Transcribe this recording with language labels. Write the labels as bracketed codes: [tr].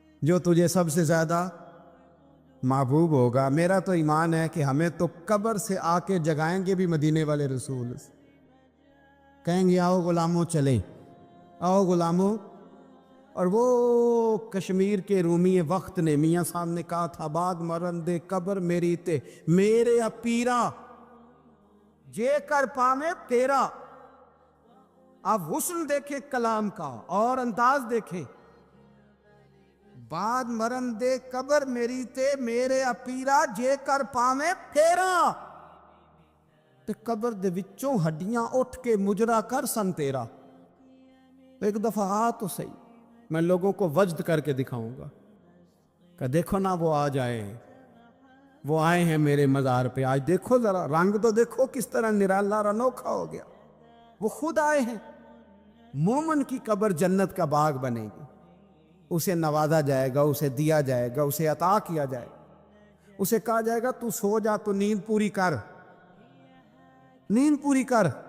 [ur] جو تجھے سب سے زیادہ محبوب ہوگا۔ میرا تو ایمان ہے کہ ہمیں تو قبر سے آ کے جگائیں گے بھی مدینے والے رسول، کہیں گے آؤ غلاموں چلیں، آؤ غلاموں۔ اور وہ کشمیر کے رومی وقت نے میاں صاحب نے کہا تھا [pa] بعد مرن دے قبر میری تے میرے اپیرا جے کر پامے تیرا۔ [ur] آپ حسن دیکھیں کلام کا اور انداز دیکھیں، [pa] بعد مرن دے قبر میری تے میرے اپیرا جے کر پاویں پھیرا تے قبر دے وچوں ہڈیاں اٹھ کے مجرا کر سن تیرا. [ur] ایک دفعہ آ تو صحیح, میں لوگوں کو وجد کر کے دکھاؤں گا کہ دیکھو نا وہ آ جائے, وہ آئے ہیں میرے مزار پہ. آج دیکھو ذرا رنگ تو دیکھو کس طرح نرالا اور انوکھا ہو گیا. وہ خود آئے ہیں. مومن کی قبر جنت کا باغ بنے گی, اسے نوازا جائے گا, اسے دیا جائے گا, اسے عطا کیا جائے گا, اسے کہا جائے گا تو سو جا, تو نیند پوری کر, نیند پوری کر.